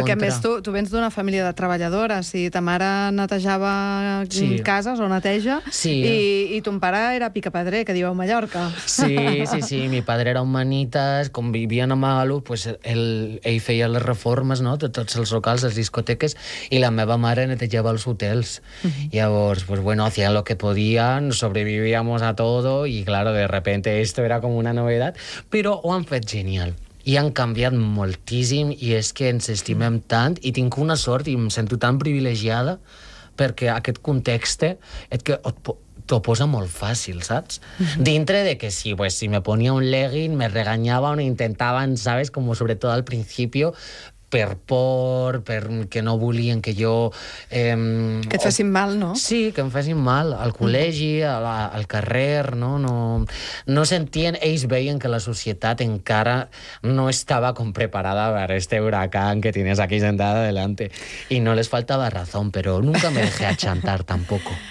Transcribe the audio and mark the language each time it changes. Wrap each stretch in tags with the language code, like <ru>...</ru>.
<ca>Perquè, a més, tu vens d'una família de treballadores, i ta mare netejava sí. cases, o neteja, sí. i ton pare era picapedrer, que diu a Mallorca. Sí, sí, sí,</ca> <es>mi padre era humanitas,</es> <ca>com vivien a Magalú, pues ell feia les reformes, no?, de tots els locals, les discoteques, i la meva mare netejava els hotels.</ca> <es>Llavors, pues bueno, hacían lo que podían, sobrevivíamos a todo, y claro, de repente esto era</es> <ca>com una novedat, però ho han fet genial. I han canviat moltíssim, i és que ens estimem tant, i tinc una sort i em sento tan privilegiada, perquè aquest context t'ho posa molt fàcil, saps?</ca> <es>Dintre de que sí, pues, si me ponia un legging, me regañaban, intentaban, ¿sabes?, como sobre todo al principio,</es> <ca>per por, per que no volien que jo... Que et fessin mal, no? Sí, que em fessin mal al col·legi, al carrer, no? No sentien, ells veien que la societat encara no estava com preparada per</ca> <es>este huracán que tienes aquí sentada adelante. I no les faltava razón, però nunca me dejé achantar tampoco.</es>